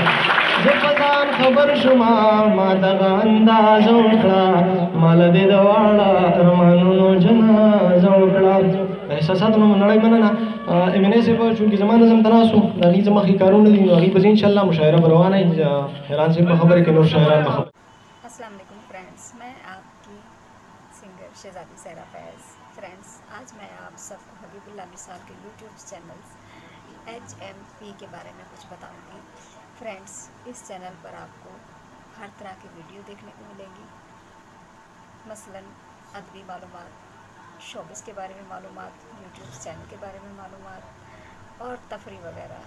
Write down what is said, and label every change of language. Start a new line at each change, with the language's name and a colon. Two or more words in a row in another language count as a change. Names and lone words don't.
Pashto: زه په ځان خبر شوما ما دغه اندازه وکړه مال دې د واړه ارمانونو جنازه وکړه. احساساتو نه نړۍ مننه. امینه صاحب چونکې زما نظم ته ناست و د هغې څه مخکې کارونه دي نو هغې پسې انشاءالله مشاعره به روانه وي. حیران صاحب په خبره کې نور شاعران به خبره.
Arabic: السلام علیکم
Urdu: فرینڈس، میں آپ کی سنگر شہزادی سہرا فیض. فرینڈس آج میں آپ سب کو حبیب اللہ مثال کے
English: YouTube channel
Urdu: HMP کے بارے میں کچھ بتاؤں گی. فرینڈس اس چینل پر آپ کو ہر طرح کی ویڈیو دیکھنے کو ملیں گی، مثلاً ادبی معلومات، شوبز کے بارے میں معلومات،
English: YouTube channel
Urdu: کے بارے میں معلومات اور تفریح وغیرہ.